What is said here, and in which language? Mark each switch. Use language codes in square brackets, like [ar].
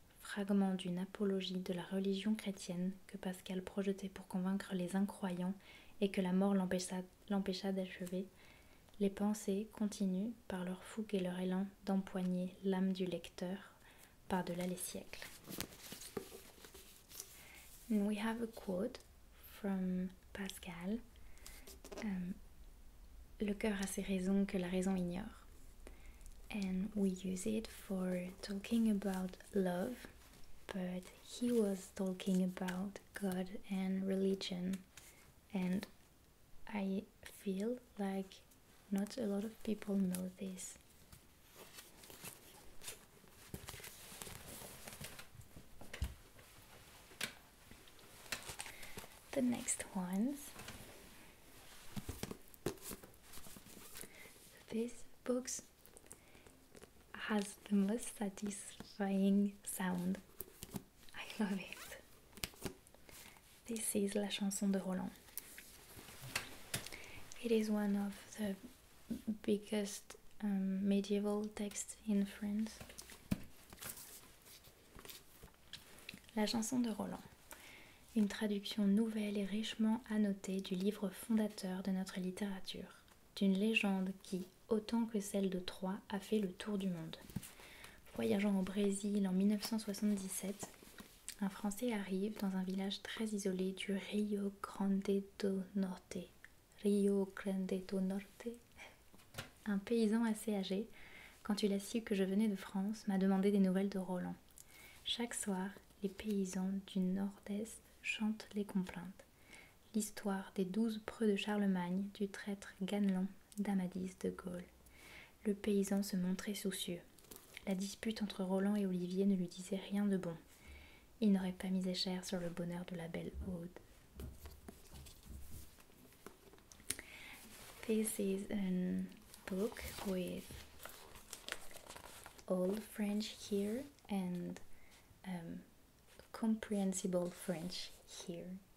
[fr] Fragment d'une apologie de la religion chrétienne que Pascal projetait pour convaincre les incroyants et que la mort l'empêcha d'achever, les Pensées continuent, par leur fougue et leur élan, d'empoigner l'âme du lecteur par-delà les siècles. [en] And we have a quote from Pascal. [fr] Le cœur a ses raisons que la raison ignore. [en] And we use it for talking about love, but he was talking about God and religion and I feel like not a lot of people know this. The next ones. This book has the most satisfying sound. I love it. This is La Chanson de Roland. It is one of the biggest medieval texts in France. [fr] La Chanson de Roland. Une traduction nouvelle et richement annotée du livre fondateur de notre littérature, d'une légende qui, autant que celle de Troie, a fait le tour du monde. Voyageant au Brésil en 1977, un Français arrive dans un village très isolé du Rio Grande do Norte. Rio Grande do Norte. Un paysan assez âgé, quand il a su que je venais de France, m'a demandé des nouvelles de Roland. Chaque soir, les paysans du Nord-Est chantent les complaintes. L'histoire des 12 preux de Charlemagne, du traître Ganelon, d'Amadis de Gaulle. Le paysan se montrait soucieux. La dispute entre Roland et Olivier ne lui disait rien de bon. Il n'aurait pas misé cher sur le bonheur de la belle Aude. [en] This is a book with old French here and comprehensible French here.